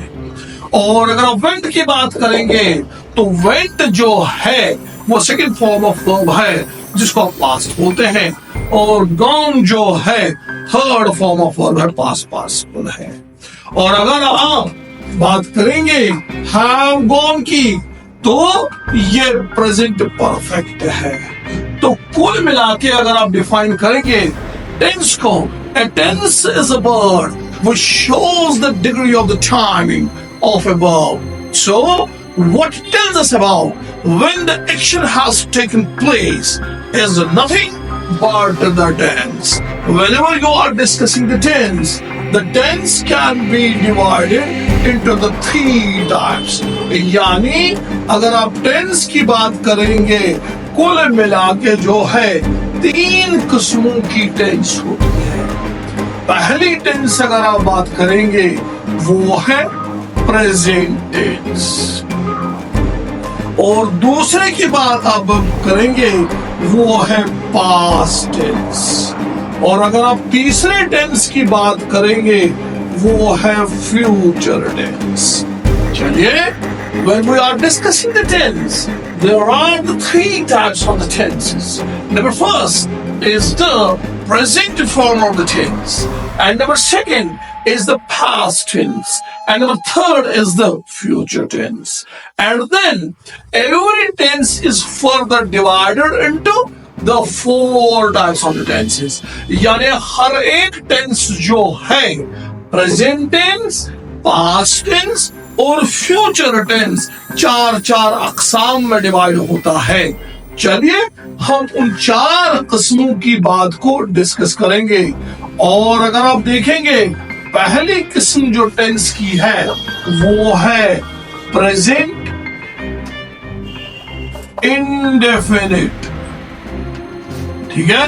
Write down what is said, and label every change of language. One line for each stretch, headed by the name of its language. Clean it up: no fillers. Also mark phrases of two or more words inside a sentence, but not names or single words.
Hindi: और अगर आप वेंट की बात करेंगे तो वेंट जो है वो
English: second form of verb
Hindi: है जिसको आप पास्ट बोलते हैं, और गॉन जो है
English: third form of verb
Hindi: है,
English: past participle
Hindi: है। और अगर आप बात करेंगे
English: have gone
Hindi: की तो ये
English: present perfect
Hindi: है। तो कुल मिला के अगर आप डिफाइन करेंगे टेंस को,
English: a tense is a word which shows the degree of the timing of a verb. So, what it tells us about when the action has taken place is nothing but the tense. Whenever you are discussing the tense can be divided into the three types.
Hindi: यानी अगर आप tense की बात करेंगे, कुल मिला के जो है तीन किस्मों की टेंस होती है। पहली टेंस अगर आप बात करेंगे वो है
English: present tense,
Hindi: और दूसरे की बात आप करेंगे वो है
English: past tense,
Hindi: और अगर आप तीसरे टेंस की बात करेंगे वो है
English: future tense.
Hindi: चलिए,
English: when we are discussing the tense, there are the three types of the tenses. Number first is the present form of the tense. And number second is the past tense. And number third is the future tense. And then every tense is further divided into the 4 types of the tenses.
Hindi: यानी हर एक tense जो है
English: present tense, past tense
Hindi: और
English: future tense
Hindi: 4 अकसाम में डिवाइड होता है। चलिए हम उन 4 किस्मों की बात को डिस्कस करेंगे। और अगर आप देखेंगे पहली किस्म जो टेंस की है वो है
English: present indefinite,
Hindi: ठीक है।